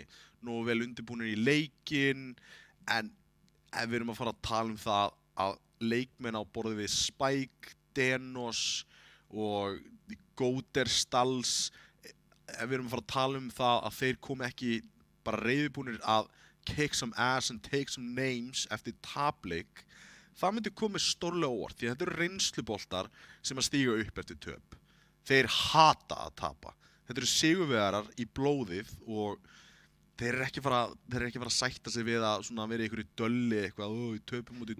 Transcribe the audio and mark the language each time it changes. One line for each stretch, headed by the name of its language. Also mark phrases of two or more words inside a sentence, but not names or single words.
Icelandic: nógu vel undirbúnir í leikinn, en ef við erum að fara að tala um það að leikmenn á borði við Spike, Denos og Góter, Stals, ef við erum að fara að tala um það að þeir komi ekki bara reiðubúnir að
English: kick some ass and take some names
Icelandic: eftir tapleik, það myndi komið stórlega óvart, því þetta eru reynsluboltar sem að stíga upp eftir töp. Þeir hata að tapa. Þetta eru sigurvegarar í blóðið og þeir eru ekki fara að sætta sig við að vera í einhverju dölli eitthvað, í töpum út í...